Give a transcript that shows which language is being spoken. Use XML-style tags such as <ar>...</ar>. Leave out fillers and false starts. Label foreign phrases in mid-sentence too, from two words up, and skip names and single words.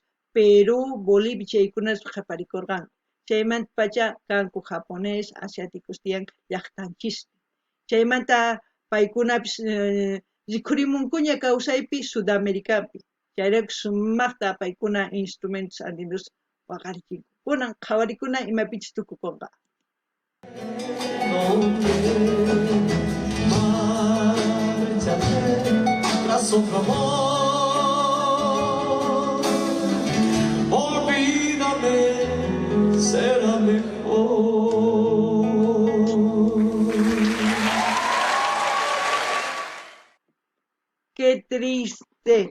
<qu>Perú, Bolivia chaykunas qhiparikurqanku chaymanta pacha kanku</qu> <es>japonés asiáticos</es> <qu>tiyan llaqtanchispi chaymanta paykunapis rikhurimunkuña kawsaypi Sudaméricapi chayraykus sumaqta paykuna</qu> <es>instrumentos andinos</es> <qu>waqarichinku kunan qhawarikuna imapichis tukukunqa.</qu> <es>buscas otro amor, olvídame, será mejor. Qué triste.</es>